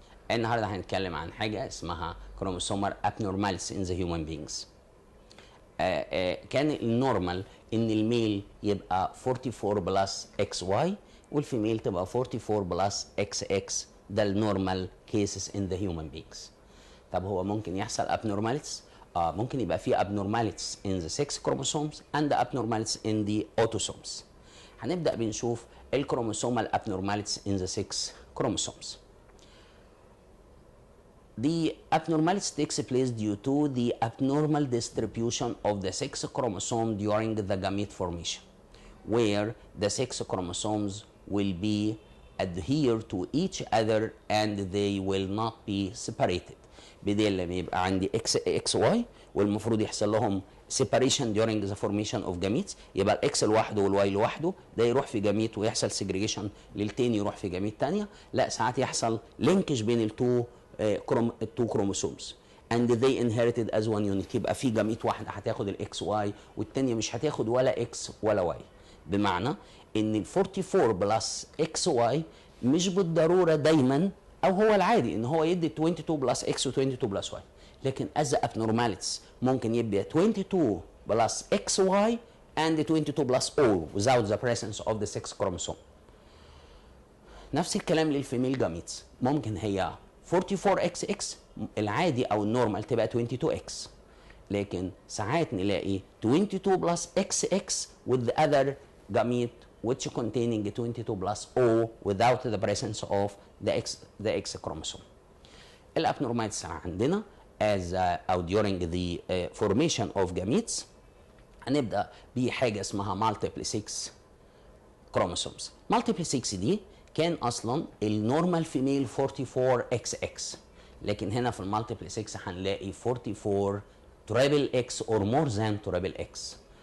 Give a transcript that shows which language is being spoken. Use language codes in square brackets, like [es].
[ar] النهارده هنتكلم عن حاجه اسمها كروموسومال [en] abnormalities in the human beings. [ar] كان النورمال ان الميل يبقى 44 بلس اكس واي والفيميل تبقى 44 بلس اكس اكس. [en] ده النورمال cases in the human beings. [ar] طب هو ممكن يحصل [en] abnormalities؟ [ar] ممكن يبقى في [en] abnormalities in the sex chromosomes and the abnormalities in the autosomes. [ar] هنبدأ بنشوف الكروموسومال [en] abnormalities in the sex chromosomes. The abnormalities takes place due to the abnormal distribution of the sex chromosome during the gamete formation, where the sex chromosomes will be adhere to each other and they will not be separated. [ar] بدل لما يبقى عندي اكس واي والمفروض يحصل لهم separation during the formation of gametes، يبقى الاكس لوحده والواي لوحده، ده يروح في جاميت ويحصل segregation للتاني يروح في جاميت تانية. لا، ساعات يحصل linkage بين التو [en] chromosomes and they inherited as one unit. [ar] يبقى في جاميت واحده هتاخد الاكس واي والتانيه مش هتاخد ولا اكس ولا واي. بمعنى ان ال 44 بلس اكس واي مش بالضروره دايما او هو العادي ان هو يدي 22 بلس اكس و22 بلس واي، لكن as abnormalities ممكن يبقى 22 بلس اكس واي and 22 بلس او [en] without the presence of the sex chromosome. [ar] نفس الكلام للفيميل جاميتس، ممكن هي 44 اكس اكس العادي او النورمال تبقى 22 اكس، لكن ساعات نلاقي 22 بلس اكس اكس [en] with the other gamete which containing 22 plus O without the presence of the X chromosome. [ar] الابنورماليتيز عندنا as او during the formation of gametes هنبدا بحاجه اسمها multiple 6 chromosomes. multiple 6 دي كان اصلا النورمال فيميل 44 اكس اكس، لكن هنا في المالتيبل 6 هنلاقي 44 تريبل اكس [en] Or more than triple X.